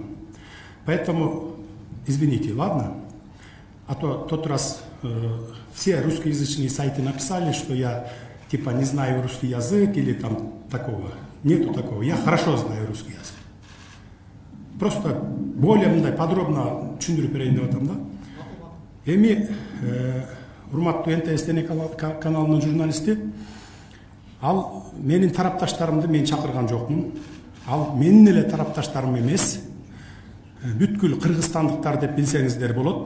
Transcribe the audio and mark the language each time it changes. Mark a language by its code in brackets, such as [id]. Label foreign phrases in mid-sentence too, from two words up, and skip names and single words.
[ru] Поэтому, извините, ладно? А то тот раз все русскоязычные сайты написали, что я типа не знаю русский язык или там такого. Нету такого. Я хорошо знаю русский язык. Просто более подробно [ky] түшүндүрүп берейин деп атам да. Эми урматтуу НТС каналынын журналисти, ал менин тарапташтарымды мен чакырган жокмун. Ал менин эле тарапташтарым эмес. Бүткүл кыргызстандыктар деп билсеңиздер болот.